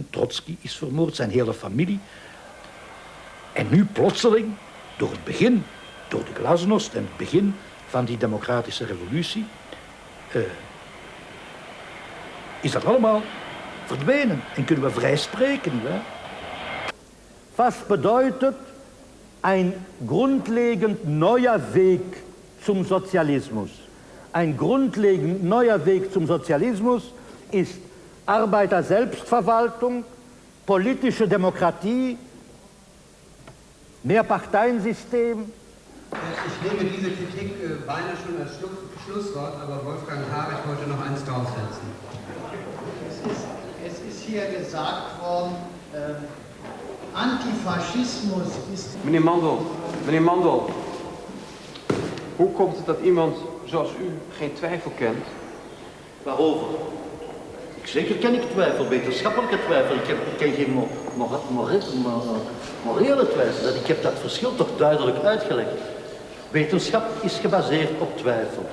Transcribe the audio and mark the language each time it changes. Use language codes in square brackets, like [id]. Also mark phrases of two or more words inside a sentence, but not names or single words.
[nl] Trotsky is vermoord, zijn hele familie. En nu plotseling, door de glasnost en het begin van die democratische revolutie, is dat allemaal verdwenen en kunnen we vrij spreken, nietwaar? [de] Was bedeutet ein grundlegend neuer Weg zum Sozialismus? Ein grundlegend neuer Weg zum Sozialismus ist Arbeiter-Selbstverwaltung, politische Demokratie, Mehrparteiensystem. Ich nehme diese Kritik beinahe schon als Schlusswort, aber Wolfgang Harich wollte noch eins draufsetzen. Es ist hier gesagt worden, Antifaschismus ist... [nl] Meneer Mandel, hoe komt het dat iemand zoals u geen twijfel kent? Waarover? Zeker ken ik twijfel, wetenschappelijke twijfel. Ik ken geen morele twijfel. Ik heb dat verschil toch duidelijk uitgelegd. Wetenschap is gebaseerd op twijfel.